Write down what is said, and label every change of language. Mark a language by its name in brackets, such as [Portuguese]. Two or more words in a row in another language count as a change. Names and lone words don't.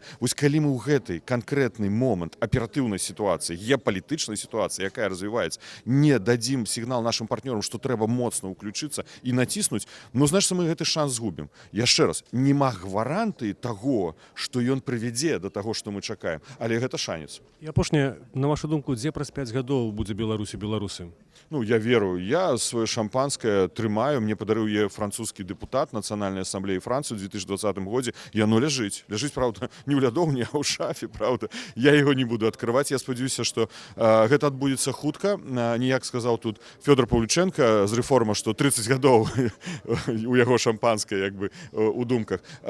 [Belarusian] Вось калі мы ў гэтай канкрэтны момант аператыўнай сітуацыі, геапалітычнай сітуацыі, якая развіваецца, не дадзім сігнал нашым партнёрам, што трэба моцна ўключыцца і націснуць, ну, значыць, мы гэты шанс згубім. Яшчэ раз, нема гарантыі таго, што ён прывядзе да таго, што мы чакаем, але гэта шанец. І апошняе, на вашу думку, дзе праз 5 гадоў будзе Беларусь і беларусы? Ну, [Russian] я верую, я свое шампанское [Belarusian] трымаю, мне падарыў е французскі дэпутат Нацыянальнай асамблеі Францыі ў 2020 годзе. Яно ляжыць, правда, не ў лядоўні, а ў шафе, правда. Я яго не буду адкрываць. Я спадзяюся, што гэта адбудзецца хутка. Ніяк сказаў тут Фёдор Павлюченко з рэформа, што 30 гадоў у яго шампанскае, як бы, у думках.